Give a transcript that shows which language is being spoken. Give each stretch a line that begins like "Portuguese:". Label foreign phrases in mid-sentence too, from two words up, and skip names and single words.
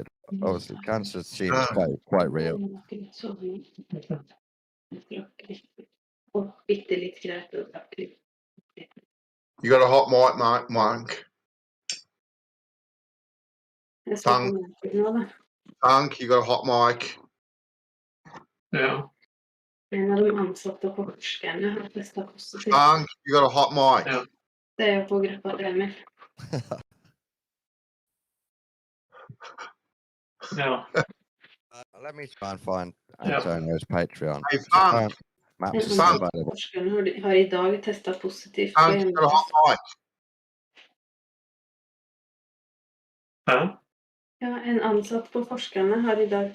English: Obviously, cancer seems quite real. You got a hot mic, Monk? Funk, you got a hot mic?
Norwegian: Ja. En av de ansatte på forskerne har testet positivt.
English: Funk, you got a hot mic?
Norwegian: Ja. Det er jo på gruppa til Emil. Ja.
English: Let me try and find Antonio's Patreon. Hey, Funk. Maps
Norwegian: En
English: is
Norwegian: av
English: available.
Norwegian: forskerne har i dag testet positivt på
English: Funk, you got a hot mic?
Norwegian: Ja. Ja, en ansatt på forskerne har i dag.